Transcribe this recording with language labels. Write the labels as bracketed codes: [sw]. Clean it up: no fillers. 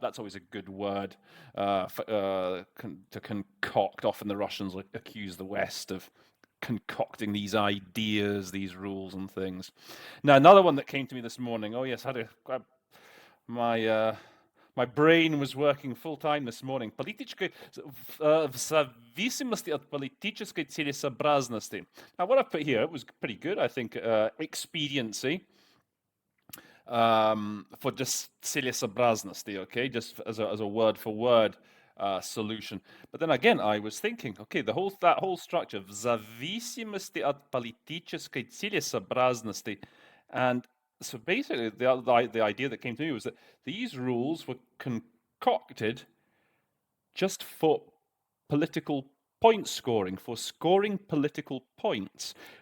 [en] That's always a good word to concoct. Often the Russians accuse the West of concocting these ideas, these rules and things. Now, another one that came to me this morning. Oh yes, I had to grab my brain was working full time this morning. [ru] В зависимости от политической целесообразности. [en] Now, what I put here was pretty good, I think. Expediency for just целесообразности, okay, just as a word for word solution. But then again, I was thinking, okay, that whole structure, в зависимости от политической целесообразности, and so basically, the idea that came to me was that these rules were concocted just for political point scoring, for scoring political points.